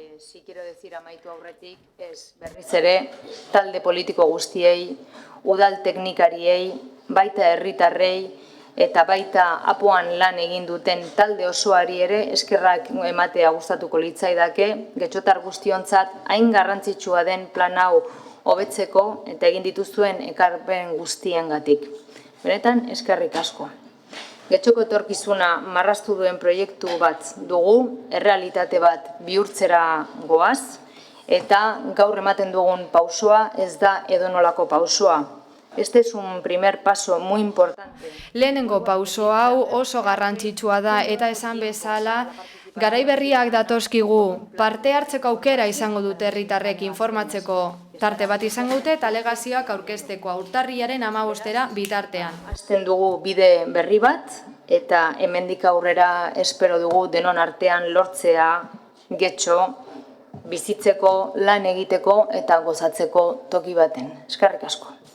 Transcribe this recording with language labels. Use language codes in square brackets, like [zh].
[es] Si quiero decir [eu] amaitu aurretik, ez berriz ere, talde politiko guztiei, udal teknikariei, baita herritarrei, eta baita apoan lan egin duten talde osoari ere eskerrak ematea gustatuko litzaidake, Getxotar guztiontzat hain garrantzitsua den plan hau hobetzeko eta egin dituzuen ekarpen guztiengatik. Benetan, eskerrik asko. Getxoko etorkizuna marraztu duen proiektu bat dugu, errealitate bat bihurtzera goaz, eta gaur ematen dugun pausoa ez da edonolako pausoa. [es] Este es un primer paso muy importante. [eu] Lehenengo pauso hau oso garrantzitsua da eta esan bezala, garai berriak datozkigu, parte hartzeko aukera izango dute herritarrek informatzeko tarte bat izango dute eta alegazioak aurkezteko urtarrilaren 15 bitartean. Hasten dugu bide berri bat eta hemendik aurrera espero dugu denon artean lortzea Getxo bizitzeko, lan egiteko eta gozatzeko toki baten. Eskerrik asko.